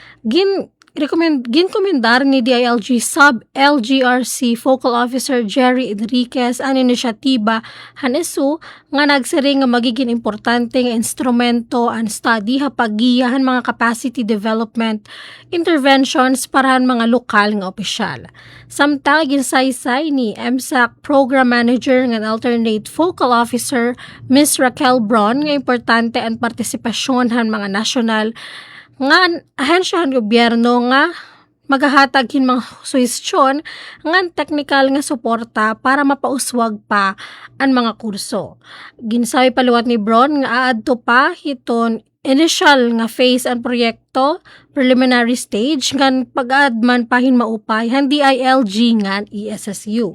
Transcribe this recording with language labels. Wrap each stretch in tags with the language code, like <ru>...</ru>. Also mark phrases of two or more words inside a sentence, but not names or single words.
<war>Ginkomendar ni DILG Sub-LGRC Focal Officer Jerry Enriquez ang inisyatiba hanesu nga nagsiring nga magiging importante nga instrumento ang study hapagiyahan mga</war> <en>capacity development interventions</en> <war>para mga lokal nga opisyal. Samtang ginsaysay ni MSAC Program Manager ng Alternate Focal Officer Ms. Raquel Braun nga importante ang partisipasyon han mga national nga ahensyahan gobyerno nga magahatag hin mga suhestyon nga technical nga suporta para mapauswag pa ang mga kurso. Ginsabi paliwat ni Braun nga aadto pa hiton initial nga phase ang proyekto,</war> <en>preliminary stage</en> <war>ngan pag-aadman pahin maupay han DILG ngan ESSU.</war>